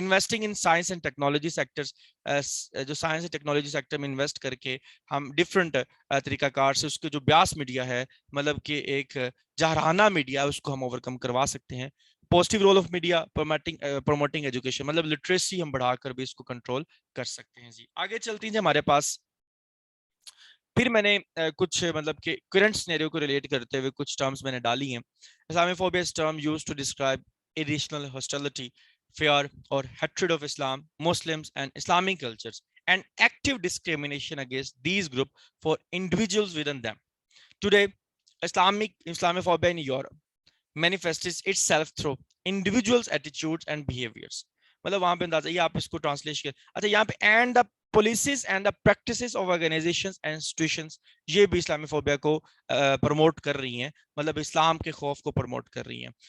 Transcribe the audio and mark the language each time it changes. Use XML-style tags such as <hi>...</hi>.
<en>investing in science and technology sectors,</en> <ur>جو science and technology sector میں invest کر کے ہم ڈفرنٹ طریقہ کار سے اس کے جو بیاس میڈیا ہے, مطلب کہ ایک جہرانہ میڈیا, اس کو ہم اوور کم کروا سکتے ہیں.</ur> <en>positive role of media promoting education,</en> <ur>مطلب لٹریسی ہم بڑھا کر بھی اس کو کنٹرول کر سکتے ہیں. جی آگے چلتی ہیں ہمارے پاس. پھر میں نے کچھ مطلب کہ کرنٹ سینیریو کو ریلیٹ کرتے ہوئے کچھ ٹرمز میں نے ڈالی ہیں.</ur> <en>Islamophobia is term used to describe irrational hostility, fear or hatred of Islam, Muslims and Islamic cultures, and active discrimination against these groups for individuals within them. Today, Islamophobia in Europe manifests itself through individuals' attitudes and behaviors.</en> <ur>مطلب وہاں پہ اندازہ یہ آپ اس کو translate کر, اچھا یہاں پہ and</ur> <en>policies and the practices of organizations and institutions</en> <ur>یہ بھی اسلاموفوبیا کو پروموٹ کر رہی ہیں, مطلب اسلام کے خوف کو پروموٹ کر رہی ہیں.</ur>